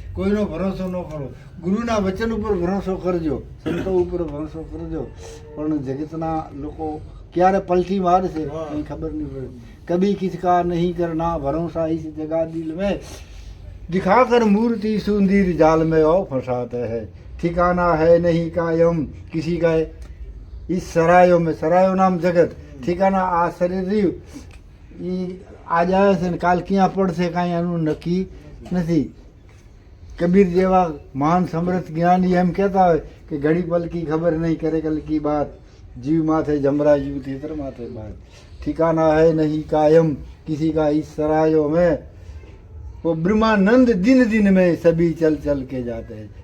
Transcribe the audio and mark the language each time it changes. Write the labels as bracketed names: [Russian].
[Gujarati] કોઈનો ભરોસો ન કરો. ગુરુના વચન ઉપર ભરોસો કરજો, સંતો ઉપર ભરોસો કરજો. પણ જગતના લોકો ક્યારે પલટી મારશે કંઈ ખબર નહીં પડે. [Hindi] કભી કિસી કા નહીં કરના ભરોસા ઇસ જગા દિલ મેં दिखाकर मूर्ति सुंदर जाल में और फंसाते हैं. ठिकाना है नहीं कायम किसी का इस सरायो में, सरायो नाम जगत, ठिकाना [Gujarati] आ शरीर રહ્યું એ આજ આવે છે ને કાલ ક્યાં પડશે કાંઈ આનું નક્કી નથી. કબીર જેવા મહાન સમર્થ જ્ઞાની એમ કહેતા હોય કે [Hindi] ઘડી પલ કી ખબર નહીં કરે કલ કી બાત, [Gujarati] જીવ માથે જમરા જીવ તેતર માથે બાત, [Hindi] ठिकाना है नहीं कायम किसी का इस सरायों में, वो ब्रह्मानंद दिन दिन में सभी चल चल के जाते हैं.